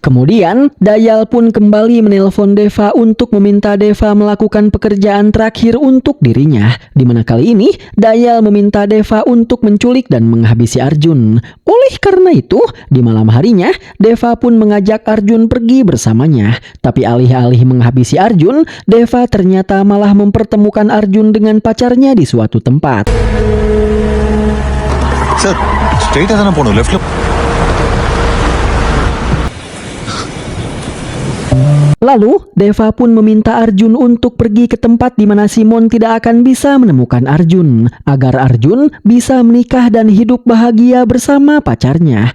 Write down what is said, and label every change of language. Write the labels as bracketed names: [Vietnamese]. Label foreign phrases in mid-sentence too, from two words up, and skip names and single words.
[Indonesian] Kemudian, Dayal pun kembali menelpon Deva untuk meminta Deva melakukan pekerjaan terakhir untuk dirinya, di mana kali ini Dayal meminta Deva untuk menculik dan menghabisi Arjun. Oleh karena itu, di malam harinya Deva pun mengajak Arjun pergi bersamanya. Tapi alih-alih menghabisi Arjun, Deva ternyata malah mempertemukan Arjun dengan pacarnya di suatu tempat. [English] sir straight [Tamil] தானே போகணும் லெஃப்ட்ல [Indonesian] Lalu, Deva pun meminta Arjun untuk pergi ke tempat di mana Simon tidak akan bisa menemukan Arjun, agar Arjun bisa menikah dan hidup bahagia bersama pacarnya.